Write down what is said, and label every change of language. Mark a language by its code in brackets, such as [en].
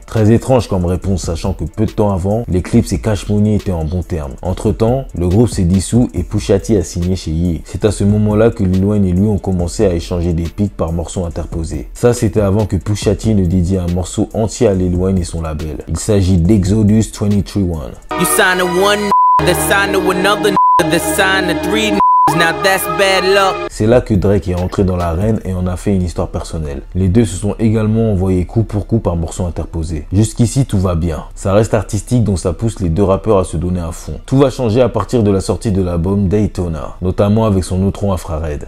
[fr] Très étrange comme réponse, sachant que peu de temps avant, les clips et Cash Money étaient en bons termes. Entre temps, le groupe s'est dissous et Pusha T a signé chez Ye. C'est à ce moment-là que Lil Wayne et lui ont commencé à échanger des pics par morceaux interposés. Ça, c'était avant que Pusha T ne dédie un morceau entier à Lil Wayne et son label. Il s'agit d'Exodus 23-1. [en] You sign to one that sign to another that sign to three. Now that's bad luck. [fr] C'est là que Drake est rentré dans l'arène et en a fait une histoire personnelle. Les deux se sont également envoyés coup pour coup par morceaux interposés. Jusqu'ici tout va bien. Ça reste artistique donc ça pousse les deux rappeurs à se donner à fond. Tout va changer à partir de la sortie de l'album Daytona, notamment avec son outro Infrared.